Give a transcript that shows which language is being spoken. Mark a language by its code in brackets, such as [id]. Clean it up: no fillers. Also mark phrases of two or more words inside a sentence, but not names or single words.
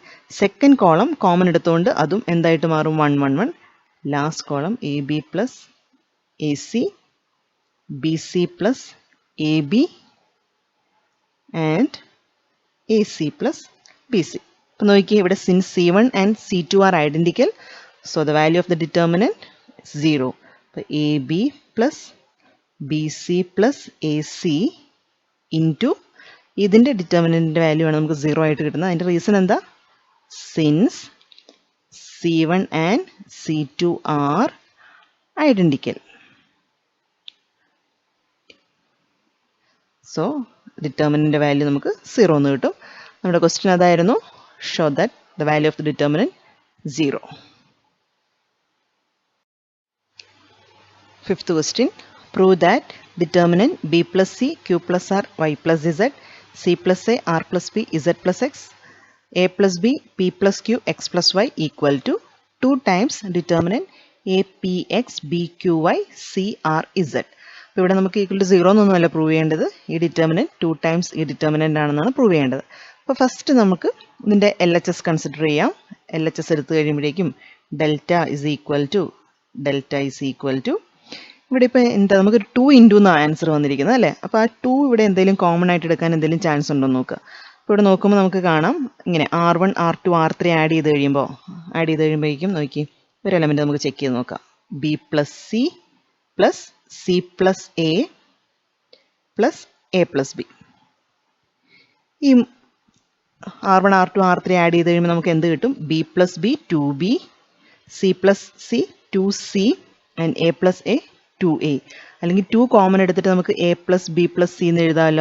[ml] സെക്കൻഡ് കോളം കോമൺ എടുത്തുകൊണ്ട് അതും എന്തായിട്ട് മാറും? [en] 1 1 1. last column AB plus AC, BC plus AB and AC plus BC. [ml] അപ്പോൾ നോക്കിയേ ഇവിടെ [en] since C1 and C2 are identical, so the value of the determinant is 0. [ml] അപ്പോൾ [en] AB plus BC plus AC into [ml] ഇതിൻ്റെ ഡിറ്റർമിനൻറ്റിൻ്റെ വാല്യൂ ആണ് നമുക്ക് 0 ആയിട്ട് കിട്ടുന്നത്. അതിൻ്റെ റീസൺ എന്താ? [en] സിൻസ് C1 and C2 are identical. [ml] സോ ഡിറ്റർമിനൻറ്റിൻ്റെ വാല്യൂ നമുക്ക് 0 എന്ന് കിട്ടും. നമ്മുടെ ക്വസ്റ്റ്യൻ അതായിരുന്നു, [en] show that the value of the determinant 0. fifth question, prove that determinant b plus c q plus r y plus z c plus a r plus b z plus x a plus b p plus q x plus y equal to 2 times determinant a p x b q y c r z. [ml] അപ്പോൾ ഇവിടെ നമുക്ക് [en] equal to 0 [ml] എന്നൊന്നുമല്ല പ്രൂവ് ചെയ്യേണ്ടത്, ഈ ഡിറ്റർമിനൻറ്റ് 2 ടൈംസ് ഈ ഡിറ്റർമിനൻ്റ് ആണെന്നാണ് പ്രൂവ് ചെയ്യേണ്ടത്. അപ്പോൾ ഫസ്റ്റ് നമുക്ക് ഇതിൻ്റെ LHS കൺസിഡർ ചെയ്യാം. LHS എടുത്തു കഴിയുമ്പോഴേക്കും [en] delta is equal to [ml] ഇവിടെ ഇപ്പോൾ എന്താ നമുക്ക് 2 ഇൻറ്റു എന്നാണ് ആൻസർ വന്നിരിക്കുന്നത് അല്ലേ. അപ്പോൾ ആ 2 ഇവിടെ എന്തെങ്കിലും കോമൺ ആയിട്ട് എടുക്കാൻ എന്തെങ്കിലും ചാൻസ് ഉണ്ടോ എന്ന് നോക്കുക. അപ്പോൾ ഇവിടെ നോക്കുമ്പോൾ നമുക്ക് കാണാം ഇങ്ങനെ R1 R2 R3 ആഡ് ചെയ്ത് കഴിയുമ്പോഴേക്കും നോക്കി ഒരു എലമെൻറ്റ് നമുക്ക് ചെക്ക് ചെയ്ത് നോക്കാം. [en] B plus C plus C plus A plus A plus B. [ml] ഈ R1 R2 R3 ആഡ് ചെയ്ത് കഴിയുമ്പോൾ നമുക്ക് എന്ത് കിട്ടും? [en] B plus B 2B, C plus C 2C and A plus A 2A. [ml] അല്ലെങ്കിൽ 2 കോമൺ എടുത്തിട്ട് നമുക്ക് [en] A plus B plus C [ml] എന്ന് എഴുതാമല്ലോ.